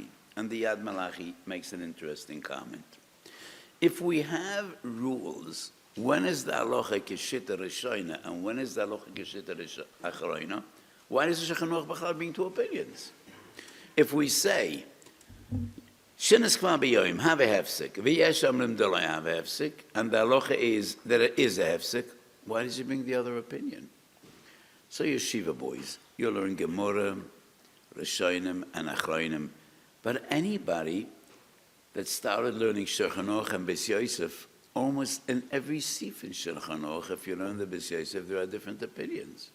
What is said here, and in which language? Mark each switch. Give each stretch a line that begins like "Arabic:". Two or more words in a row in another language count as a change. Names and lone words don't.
English: And the Yad Malachi makes an interesting comment. If we have rules, when is the
Hebrew: הלכה כשיטה ראשונה
English: and when is the
Hebrew: הלכה כשיטה אחרונה,
English: why does the Shulchan Aruch bring two opinions? If we say,
Hebrew: שינת קבע ביום,
English: have a hefsek,
Hebrew: ויש אומרים דלא
English: have a hefsek, and the halacha is that it is a hefsek, why does he bring the other opinion? So yeshiva boys, you learn Gemara, Rishonim, and Achronim, but anybody that started learning Shulchan Aruch and Beis Yosef, almost in every sif in Shulchan Aruch, if you learn the Beis Yosef, there are different opinions.